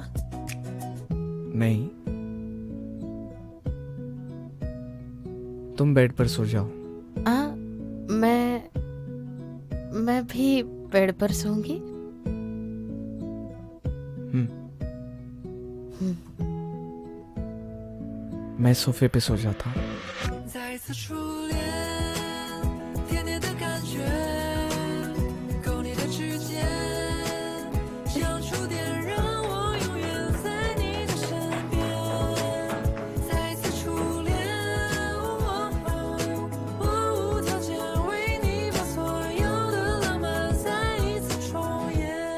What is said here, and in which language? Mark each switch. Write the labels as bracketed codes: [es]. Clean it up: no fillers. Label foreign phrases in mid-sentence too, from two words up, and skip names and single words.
[hi] नहीं, तुम बेड पर सो जाओ। मैं भी बेड पर सोऊंगी। मैं सोफे पे सो जाता हूँ। [zh] 再次初恋，甜甜的感觉，勾你的指尖，像触电，让我永远在你的身边。再次初恋，我无条件为你把所有的浪漫再一次重演。